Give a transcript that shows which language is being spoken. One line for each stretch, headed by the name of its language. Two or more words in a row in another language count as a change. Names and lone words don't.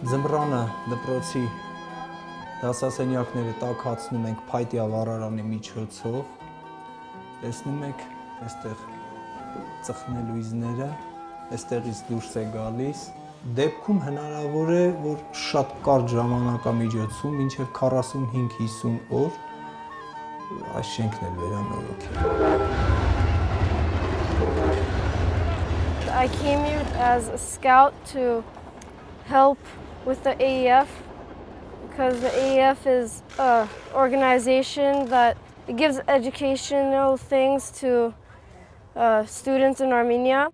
Armenian: Ձմռանը դպրոցի դասասենյակները տաքացնում ենք փայտյա վառարանի միջոցով։ Տեսնում եք, այստեղ ծխնելույզները, այստեղից դուրս է գալիս։ Դեպքում հնարավոր է, որ շատ կարճ ժամանակամիջոցում, մինչև 45-50 օր, այս շենքն էլ վերանորոգել։
English: I came here as a scout to help with the AEF because the AEF is an organization that gives educational things to students in Armenia.